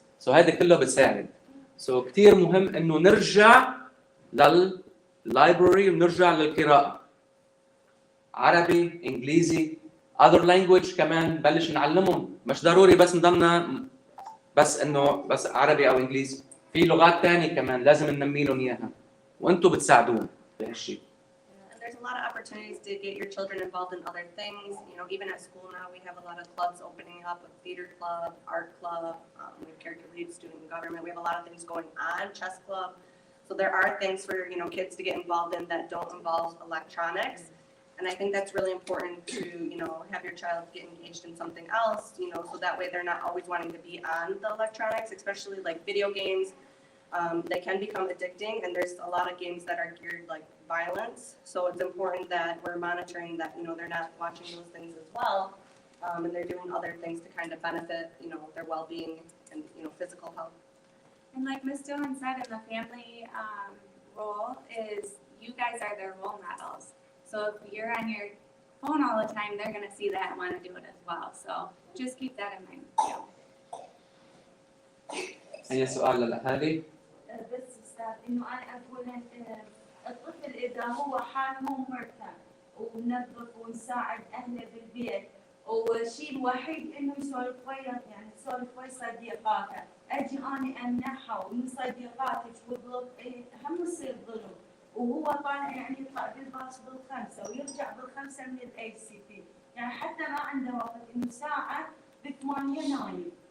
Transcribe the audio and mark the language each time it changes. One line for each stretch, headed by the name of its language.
Arabic: سو هذا كله بتساعد. سو كثير مهم انه نرجع لللايبرري ونرجع للقراءه عربي انجليزي
English: other language
Arabic: كمان بلش نعلمهم. مش ضروري بس نضلنا بس عربي او انجليزي. في لغات ثانيه كمان لازم ننمي لهم اياها وانتم بتساعدوهم بهالشيء.
English: And there's a lot of opportunities to get your children involved in other things. Even at school now we have a lot of clubs opening up, a theater club, art club, we have character lead, student government. We have a lot of things going on, chess club. So there are things for kids to get involved in that don't involve electronics. And I think that's really important to, have your child get engaged in something else, so that way they're not always wanting to be on the electronics, especially like video games. They can become addicting, and there's a lot of games that are geared like violence. So it's important that we're monitoring that, they're not watching those things as well. And they're doing other things to kind of benefit, their well-being and, physical health. And like Ms. Dillon said, in the family role is you guys are their role models. So if you're on your phone all the time, they're gonna see that and wanna do it as well. So just keep that in mind too.
Arabic: أي سؤال للأهالي؟ بس استاذ انه انا اقول الطفل اذا هو حاله مو مرتاح وننظف ونساعد اهله بالبيت والشيء الوحيد انه يسولف ويا يعني يسولف ويا صديقاته، اجي اني امنحها ومن صديقاتك وظلم هم يصير ظلم وهو طالع يعني يطلع بالباص بالخمسه ويرجع بالخمسه من الاي سي بي، يعني حتى ما عنده وقت انه ساعه بثمانيه نايم.